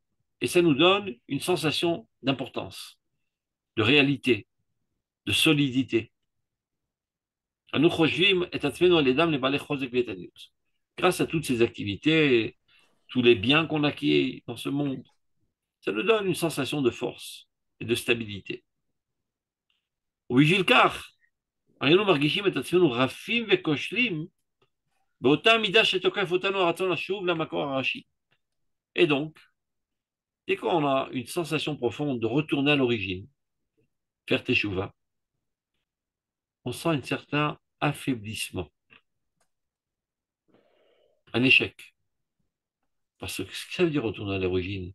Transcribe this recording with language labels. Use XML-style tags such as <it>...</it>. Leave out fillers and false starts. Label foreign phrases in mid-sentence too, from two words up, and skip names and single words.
<fr>Et ça nous donne une sensation d'importance, de réalité, de solidité. Grâce à toutes ces activités, tous les biens qu'on acquiert dans ce monde, ça nous donne une sensation de force et de stabilité.</fr> <he>ובשביל כך, היינו מרגישים את עצמנו רפים וכושלים באותה מידה שתוקף אותנו הרצון לשוב למקור הראשי.</he> <fr>Et donc, dès qu'on a une sensation profonde de retourner à l'origine, faire teshuva, on sent un certain affaiblissement, un échec. Parce que ce que ça veut dire retourner à l'origine?</fr>